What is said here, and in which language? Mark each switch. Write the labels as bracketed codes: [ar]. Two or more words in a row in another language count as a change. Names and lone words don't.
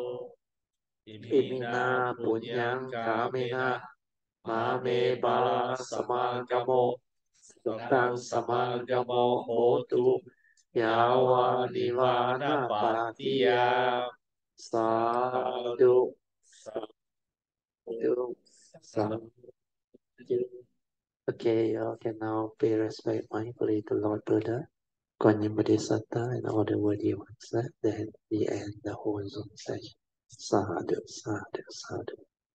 [pi] imina punyang kamena mame bala samagamo sutang samagamo hotu yawa nivana patiya sadhu [en] Okay, you can now pay respect mindfully to Lord Buddha, Guanyin Bodhisattva, and all the worthy ones. Then we end the whole Zoom session. [pi] Sadhu, sadhu, sadhu.